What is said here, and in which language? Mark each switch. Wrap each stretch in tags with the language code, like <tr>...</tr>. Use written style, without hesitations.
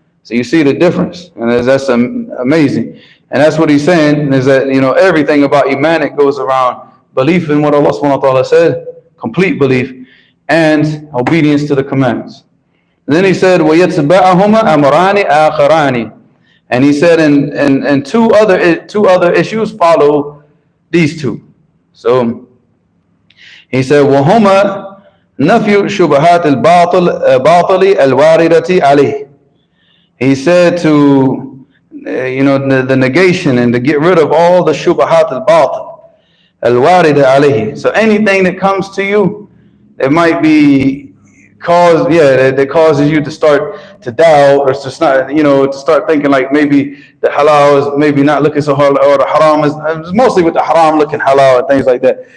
<en>So you see the difference, and that's amazing. And that's what he's saying, is that everything about Iman, it goes around belief in what Allah subhanahu wa ta'ala said, complete belief, and obedience to the commands. And then he said,</en> <ar>وَيَتْبَعَهُمَا أَمْرَانِ آخَرَانِ.</ar> <en>And he said, and two other issues follow these two. So he said,</en> <ar>وَهُمَا نَفْيُ شُبَهَاتِ الْبَاطِلِ الْوَارِدَةِ عَلَيْهِ.</ar> <en>He said to, the negation and to get rid of all the</en> <ar>shubahat al-batil, al-warida alayhi.</ar> <en>So anything that comes to you, it might be that causes you to start to doubt, or to start, to start thinking like maybe the halal is maybe not looking so hard, or the haram is mostly with the haram looking halal and things like that.</en>